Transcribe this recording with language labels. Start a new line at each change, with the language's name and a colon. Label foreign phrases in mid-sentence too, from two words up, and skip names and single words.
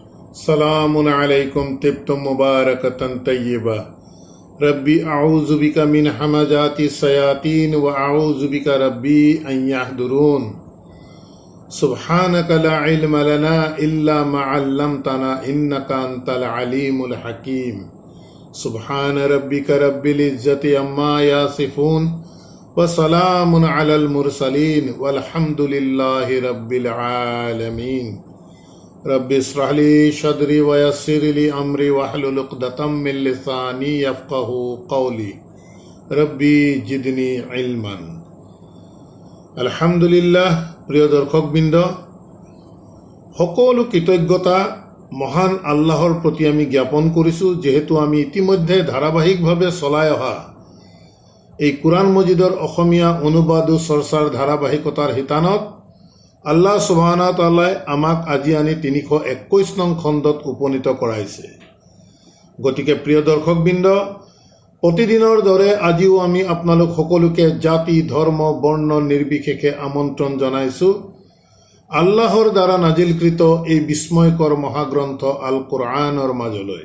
Arabic: سلام عليكم طبتم مباركة طيبة رب أعوذ بك من همزات الشياطين وأعوذ بك رب أن يحضرون سبحانك لا علم لنا إلا ما علمتنا إنك أنت العليم الحكيم سبحان ربك رب العزة عما يصفون وسلام على المرسلين والحمد لله رب العالمين. رب اشرح لي صدري ويسر لي أمري واحلل عقدة من لساني يفقهوا قولي رب زدني علما.
Assamese: আলহামদুলিল্লাহ। প্রিয় দর্শকবৃন্দ, সকলো কৃতজ্ঞতা মহান আল্লাহৰ প্ৰতি আমি জ্ঞাপন কৰিছোঁ, যেহেতু আমি ইতিমধ্যে ধাৰাবাহিকভাৱে চলাই অহা এই কুৰাণ মজিদৰ অসমীয়া অনুবাদ আৰু চৰ্চাৰ ধাৰাবাহিকতাৰ শিতানত
Arabic: الله سبحانه وتعالى
Assamese: আমাক আজি আনি ৩২১ নং খণ্ডত উপনীত কৰাইছে। গতিকে প্ৰিয় দৰ্শকবৃন্দ, প্ৰতিদিনৰ দৰে আজিও আমি আপোনালোক সকলোকে জাতি ধৰ্ম বৰ্ণ নিৰ্বিশেষে আমন্ত্ৰণ জনাইছোঁ আল্লাহৰ দ্বাৰা নাজিলকৃত এই বিস্ময়কৰ মহাগ্ৰন্থ আল কুৰআনৰ মাজলৈ।